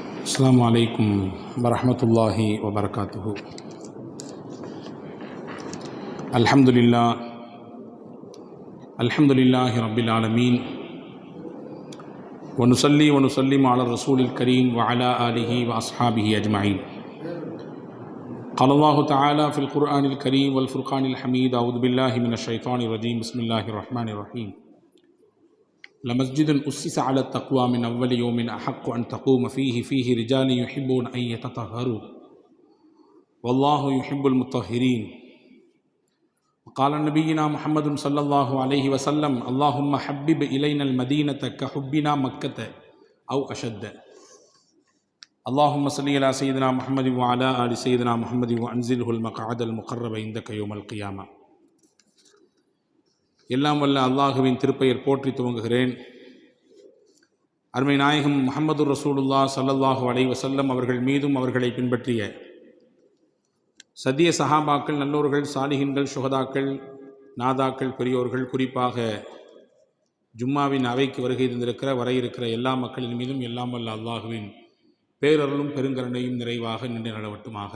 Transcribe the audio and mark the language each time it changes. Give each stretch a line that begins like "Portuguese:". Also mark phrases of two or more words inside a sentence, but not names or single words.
Arabic: السلام عليكم ورحمة الله وبركاته. الحمد لله رب العالمين ونسلم على الرسول الكريم وعلى آله وأصحابه أجمعين. قال الله تعالى في القرآن الكريم والفرقان الحميد أعوذ بالله من الشيطان الرجيم بسم الله الرحمن الرحيم. لمسجد أسس على التقوى من أول يوم أحق أن تقوم فيه رجال يحبون أن يتطهروا والله يحب المطهرين. وقال نبينا محمد صلى الله عليه وسلم اللهم حبب إلينا المدينة كحبنا مكة أو أشد. اللهم صل على سيدنا محمد وعلى آل سيدنا محمد وأنزله المقعد المقرب عندك يوم القيامة.
Tamil: எல்லாம் வல்ல அல்லாஹுவின் திருப்பெயர் போற்றி துவங்குகிறேன். அருமை நாயகம் முஹம்மது
Arabic: رسول الله صلى الله عليه وسلم
Tamil: அவர்கள் மீதும் அவர்களை பின்பற்றிய சத்திய சஹாபாக்கள், நல்லோர்கள், சாலிஹின்கள், சுஹதாக்கள், நாதாக்கள், பெரியோர்கள், குறிப்பாக ஜும்மாவின் அவைக்கு வருகை தந்திருக்கிற வர இருக்கிற எல்லா மக்களின் மீதும் எல்லாம் வல்ல அல்லாஹுவின் பேரருளும் பெருங்கருணையும் நிறைவாக நின்று நடவட்டுமாக.